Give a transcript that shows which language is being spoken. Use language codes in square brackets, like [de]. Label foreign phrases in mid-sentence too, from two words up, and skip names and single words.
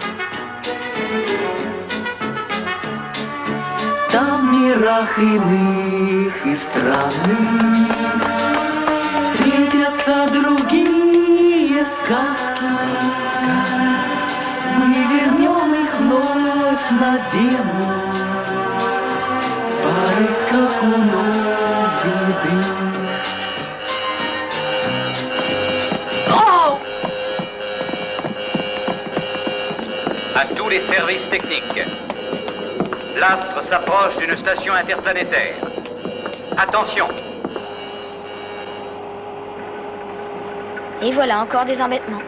[ru] Там в мирах иных и странных встретятся другие сказки. Мы вернем их вновь на землю с парой скакунов гнедых. [fr] À tous les services techniques. L'astre s'approche d'une station interplanétaire. Attention. Et voilà, encore des embêtements.